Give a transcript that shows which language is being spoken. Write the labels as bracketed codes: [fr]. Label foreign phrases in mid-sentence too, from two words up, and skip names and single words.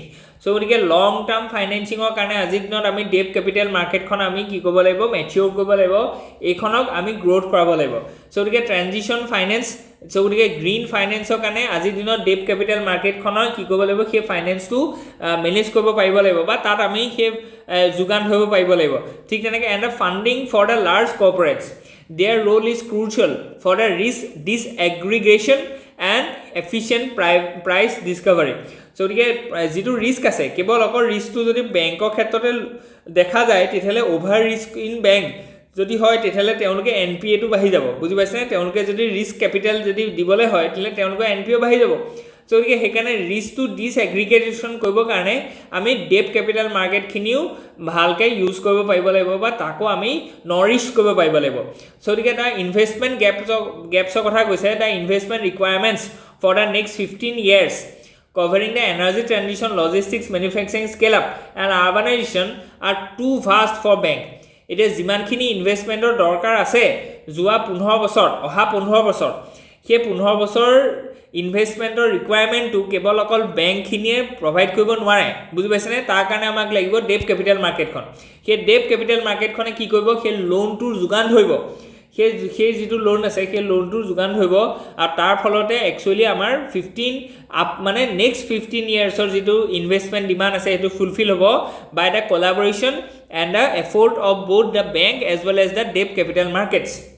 [as] চ' গতিকে [en] long term financingৰ [as] কাৰণে আজিৰ দিনত আমি [en] debt capital marketখন [as] আমি কি কৰিব লাগিব, মেচিয়ৰ কৰিব লাগিব, এইখনক আমি গ্ৰ'থ কৰাব লাগিব। চ' গতিকে [en] transition finance, [as] চ' গতিকে [en] green financeৰ [as] কাৰণে আজিৰ দিনত [en] debt capital marketখনৰ [as] কি কৰিব লাগিব, সেই [en] financeটো manage [as] কৰিব পাৰিব লাগিব বা তাত আমি সেই যোগান ধৰিব পাৰিব লাগিব। ঠিক তেনেকৈ [en] and the funding for the large corporates, their role is crucial for the risk disaggregation and efficient price discovery. [as] চ' গতিকে যিটো ৰিস্ক আছে, কেৱল অকল ৰিস্কটো যদি বেংকৰ ক্ষেত্ৰতে দেখা যায় তেতিয়াহ'লে [en] over risk in bank [as] যদি হয় তেতিয়াহ'লে তেওঁলোকে NPA টো বাঢ়ি যাব, বুজি পাইছেনে। তেওঁলোকে যদি [en] risk capital [as] যদি দিবলৈ হয় তেতিয়াহ'লে তেওঁলোকৰ NPA বাঢ়ি যাব। চ' গতিকে সেইকাৰণে [en] riskটো disaggregation [as] কৰিবৰ কাৰণে আমি [en] debt capital marketখিনিও [as] ভালকৈ ইউজ কৰিব পাৰিব লাগিব বা তাকো আমি নৰিছ কৰিব পাৰিব লাগিব। [en] চ' [as] গতিকে তাৰ [en] investment gapsৰ [as] কথা কৈছে, [en] the investment requirements for the next 15 years covering the energy transition, logistics, manufacturing scale-up and urbanization are too vast for bank. [as] এতিয়া যিমানখিনি ইনভেষ্টমেণ্টৰ দৰকাৰ আছে যোৱা 15 বছৰ, অহা 15 বছৰ, সেই 15 বছৰ [en] investmentৰ requirementটো [as] কেৱল অকল বেংকখিনিয়ে প্ৰভাইড কৰিব নোৱাৰে, বুজি পাইছেনে। তাৰ কাৰণে আমাক লাগিব [en] debt capital marketখন। [as] সেই [en] debt capital marketখনে [as] কি কৰিব, সেই লোনটোৰ যোগান ধৰিব, সেই যিটো লোন আছে সেই লোনটোৰ যোগান ধৰিব আৰু তাৰ ফলতে একচুৱেলি আমাৰ 15 মানে [en] next 15 yearsৰ [as] যিটো [en] investment demand [as] আছে সেইটো ফুলফিল হ'ব [en] by the collaboration and the effort of both the bank as well as the debt capital markets.